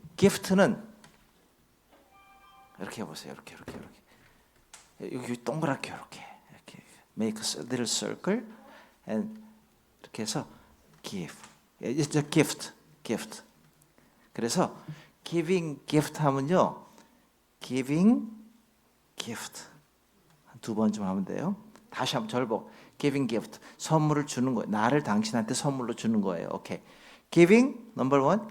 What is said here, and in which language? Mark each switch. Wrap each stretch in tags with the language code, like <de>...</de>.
<ko>gift는 이렇게 해보세요. 이렇게. 여기 동그랗게 이렇게</ko> <en>make a little circle and</en> <ko>이렇게 해서</ko> <en>give. It's a gift.</en> <ko>그래서 giving gift 하면요. giving gift 한 2번 하면 돼요. 다시 한번 절복. giving gift. 선물을 주는 거예요. 나를 당신한테 선물로 주는 거예요.</ko> <en>오케이. giving number 1.</en>